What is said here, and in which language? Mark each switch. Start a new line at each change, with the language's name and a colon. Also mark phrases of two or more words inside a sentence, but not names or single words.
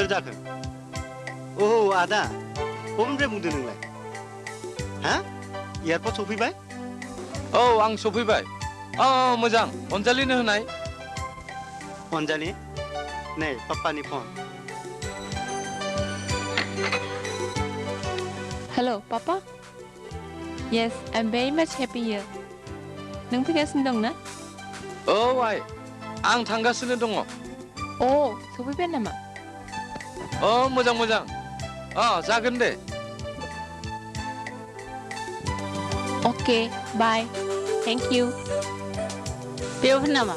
Bodo: जाखो आदा बबेनिफ्राय बुंदों नोंलाय हा एयारपर्ट सफैबाय औ आं सफैबाय मोजां अनजालिनो होनाय अनजालि नै पाप्पानि फन
English: Hello, Papa? Yes, I'm very much happy here.
Bodo: नों फैगासिनो दं ना? औ आइ आं थांगासिनो दङ सफैबाय नामा? मोजां मोजां जागोन दे
English: Okay, bye. Thank you.
Bodo: बेयाव होन नामा